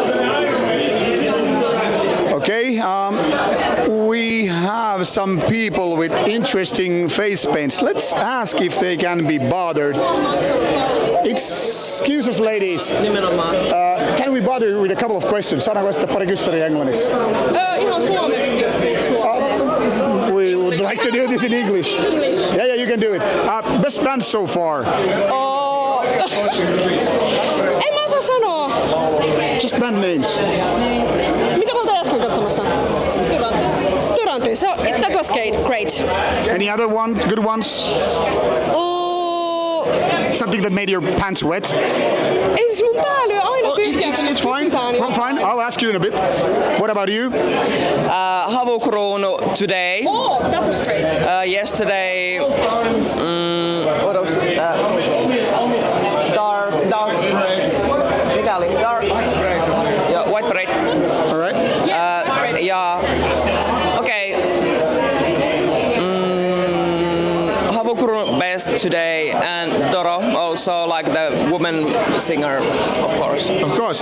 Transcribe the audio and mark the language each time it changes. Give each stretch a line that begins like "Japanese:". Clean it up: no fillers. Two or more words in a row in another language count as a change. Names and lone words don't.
English: Okay, we have some people with interesting face paints. Let's ask if they can be bothered. Excuse us, ladies. Can we bother with a couple of questions?
Finnish: Saadaanko sitä pari kyssäriä englanniksi? Ihan suomeksi, jos
English: We would like to do this in English. English. Yeah, you can do it. Best band so far?
Finnish: En mä osaa sanoa.
English: Just band names.
Finnish: Mitä me oltiin äsken katsomassa? Tyrantti.
English: So, that was great. Any other one? Good ones? Something that made your pants wet?
Finnish: Ei siis mun pää lyö aina tyhjää.
English: It's fine. Fine. I'll ask you in a bit. What about you? Havukruunu today. Oh, that was great. Yesterday, what else? Dark.
Finnish: Mikä oli?
English: Dark. Yeah, white parade. All right. Okay. Havukruunu best today, and Doro also, like the woman singer, of course. Of course.